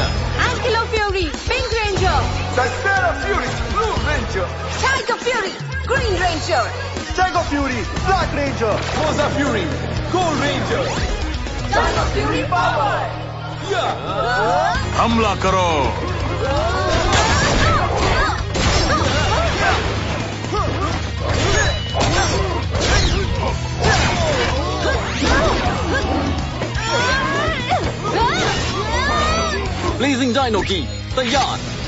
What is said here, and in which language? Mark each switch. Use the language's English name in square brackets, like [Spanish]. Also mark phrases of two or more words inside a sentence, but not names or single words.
[English] Ankylo Fury, Pink Ranger. Dystera Fury, Blue Ranger. Tiger Fury, Green Ranger. Stego Fury, Black Ranger. Moza Fury, Gold Ranger. Dino Fury Power. [Hindi] हमला करो। Blazing Dino की तैयार।